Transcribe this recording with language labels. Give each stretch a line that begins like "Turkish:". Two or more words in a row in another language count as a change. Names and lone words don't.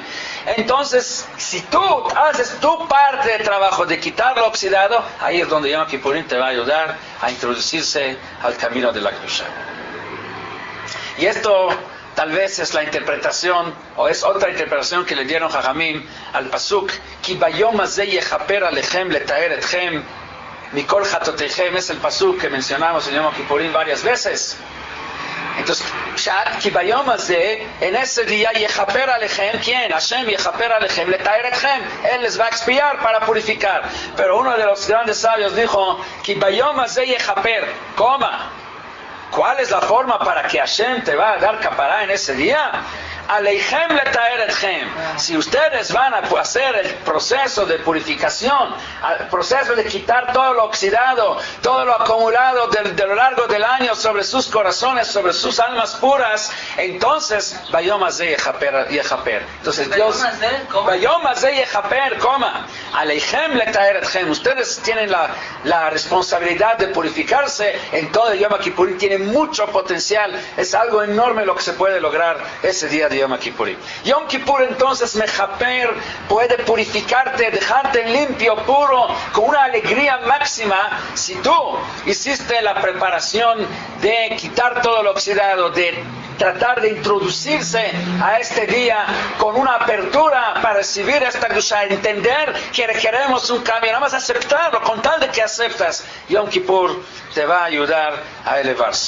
Spanish: Entonces, si tú haces tu parte de trabajo de quitar lo oxidado, ahí es donde Yom Kippurim te va a ayudar a introducirse al camino de la Kedusha. Y esto tal vez es la interpretación, o es otra interpretación que le dieron Jajamim al Pasuk,
Hebrew: כי ביום הזה יכפר עליכם לטהר אתכם מכל חטאתיכם,
Spanish: es el Pasuk que mencionamos en Yom Kippurim varias veces. Entonces,
Hebrew: כי ביום הזה,
Spanish: en ese día
Hebrew: יכפר עליכם,
Spanish: ¿quién?
Hebrew: השם יכפר עליכם לטהר אתכם,
Spanish: Él les va a expiar para purificar. Pero uno de los grandes sabios dijo,
Hebrew: כי ביום הזה יכפר,
Spanish: coma. ¿Cuál es la forma para que Hashem te va a dar capará en ese día?
Hebrew: עליכם לטהר אתכם.
Spanish: Si ustedes van a hacer el proceso de purificación, el proceso de quitar todo lo oxidado, todo lo acumulado de lo largo del año sobre sus corazones, sobre sus almas puras, entonces
Hebrew: ביום הזה יכפר.
Spanish: Entonces Dios,
Hebrew: ביום הזה יכפר, coma. עליכם לטהר אתכם.
Spanish: Ustedes tienen la responsabilidad de purificarse en todo el Yom Kippurim. Tiene mucho potencial. Es algo enorme lo que se puede lograr ese día de Yom Kippurim. Yom Kippur entonces mechaper, puede purificarte, dejarte limpio, puro, con una alegría máxima si tú hiciste la preparación de quitar todo lo oxidado, de tratar de introducirse a este día con una apertura para recibir esta Kedusha, entender que requeremos un cambio, nada más aceptarlo, con tal de que aceptas, Yom Kippur te va a ayudar a elevarse.